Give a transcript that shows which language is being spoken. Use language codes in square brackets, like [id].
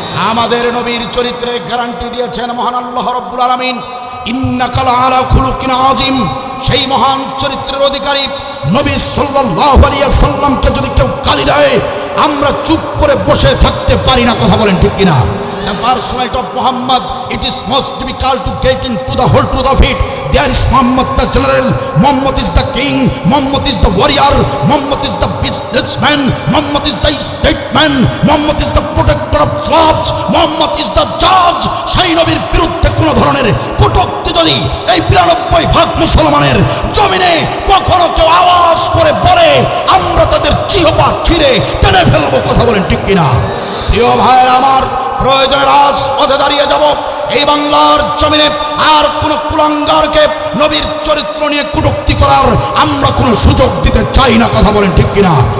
[bn] আমাদের নবীর চরিত্রে গ্যারান্টি দিয়েছেন মহান আল্লাহ রাব্বুল আলামিন, [ar] ইন্নাকা লাআলা খুলুকিন আযীম। [bn] সেই মহান চরিত্রের অধিকারী নবী সাল্লাল্লাহু আলাইহি ওয়াসাল্লামকে যদি কেউ গালি দেয়, আমরা চুপ করে বসে থাকতে পারি না। কথা বলেন ঠিক কিনা? [en] The personality of Muhammad, it is most difficult to get into the whole truth of it. There is Muhammad the general, Muhammad is the king, Muhammad is the warrior, Muhammad is the businessman, Muhammad is the statesman, Muhammad is the protector of slaves, Muhammad is the judge. [bn] সেই নবীর বিরুদ্ধে কোন ধরনের কটূক্তি যদি এই 92% মুসলমানের জমিনে কখনো কেউ আওয়াজ করে বলে, আমরা তাদের জিহ্বা ছিঁড়ে টেনে ফেলবো। কথা বলেন ঠিক কিনা? প্রিয় ভাইয়েরা আমার, প্রয়োজনে রাজপথে দাঁড়িয়ে যাব। এই বাংলার জমিনে আর কোন কুলাঙ্গারকে নবীর চরিত্র নিয়ে কটূক্তি করার আমরা কোনো সুযোগ দিতে চাই না। কথা বলেন ঠিক কিনা?